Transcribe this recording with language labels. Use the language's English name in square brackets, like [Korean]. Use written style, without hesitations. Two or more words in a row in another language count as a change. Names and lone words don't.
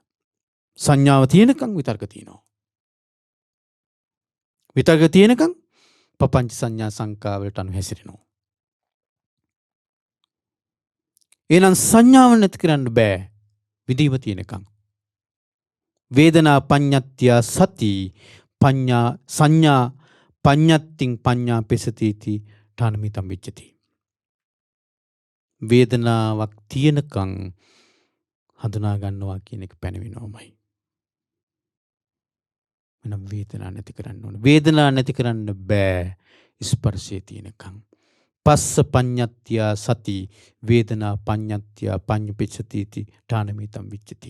[Sinhala] සංඥාව තියෙනකන් විතර්ක තියෙනවා. විතර්ක තියෙනකන් පපංච සංඥා සංඛා වලට අනුව හැසිරෙනවා. එහෙනම් සංඥාව නැති කරන්න බෑ විදීම තියෙනකන්. [Pali] වේදනා පඤ්ඤත්ත්‍යා සති පඤ්ඤා සංඥා පඤ්ඤත්තිං පඤ්ඤා පෙසතිති ඨානමිතම් විජ්ජති. [Sinhala] වේදනාවක් තියෙනකන් හඳුනා ගන්නවා කියන එක පැනවෙනවමයි. එනම් වේදනා නැති කරන්න ඕන. වේදනා නැති කරන්න බෑ ස්පර්ශයේ තියෙනකන්. [Pali] පස්ස පඤ්ඤත්ත්‍යා සති වේදනා පඤ්ඤත්ත්‍යා පඤ්ඤපෙච්චතිති ඨානමිතම් විච්ඡති.